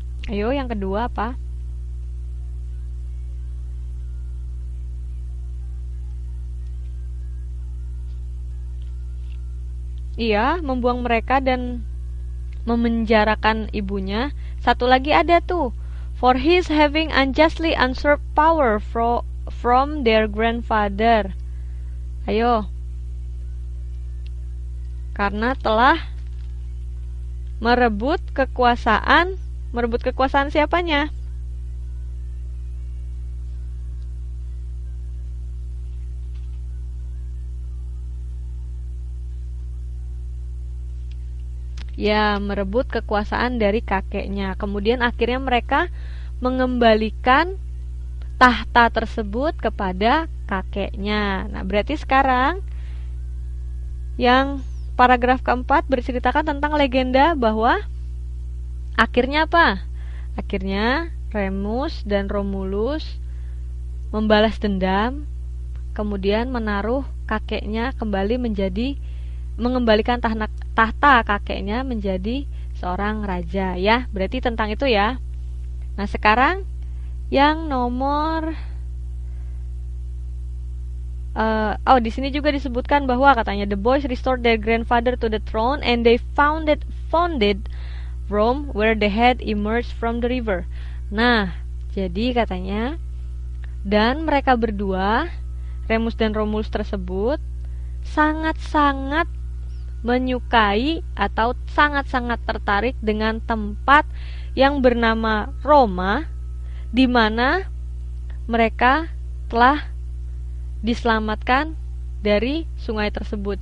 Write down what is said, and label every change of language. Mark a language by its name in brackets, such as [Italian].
[Indonesian] Ayo, yang kedua apa? Iya, membuang mereka dan memenjarakan ibunya. Satu lagi ada tuh, [English] for his having unjustly usurped power from their grandfather. [Indonesian] Ayo, karena telah merebut kekuasaan siapanya? Ya, merebut kekuasaan dari kakeknya. Kemudian akhirnya mereka mengembalikan tahta tersebut kepada kakeknya. Nah, berarti sekarang yang paragraf keempat berceritakan tentang legenda bahwa akhirnya apa? Akhirnya Remus dan Romulus membalas dendam, kemudian menaruh kakeknya kembali mengembalikan tahta kakeknya menjadi seorang raja, ya. Berarti tentang itu ya. Nah, sekarang yang nomor di sini juga disebutkan bahwa katanya [English] the boys restored their grandfather to the throne and they founded Rome where they had emerged from the river. [Indonesian] Nah, jadi katanya dan mereka berdua, Remus dan Romulus tersebut sangat-sangat menyukai atau sangat-sangat tertarik dengan tempat yang bernama Roma, di mana mereka telah diselamatkan dari sungai tersebut.